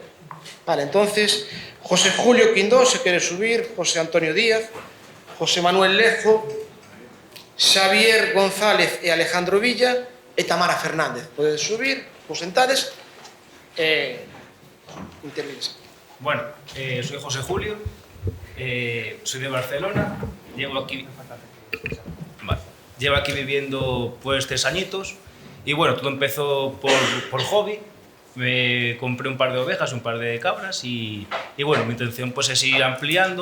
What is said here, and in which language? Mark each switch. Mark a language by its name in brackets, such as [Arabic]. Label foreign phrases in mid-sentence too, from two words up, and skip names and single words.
[Galician] Vale, entonces, José Julio Quindós, se quere subir, José Antonio Díaz, José Manuel Lezo, Xavier González e Alejandro Villa e Tamara Fernández. Podedes subir, vos sentades e intervires. [Spanish] Bueno, soy José Julio, soy de Barcelona, llevo aquí viviendo pues 3 añitos y bueno, todo empezó por hobby. Me compré un par de ovejas, un par de cabras y bueno, mi intención pues es ir ampliando.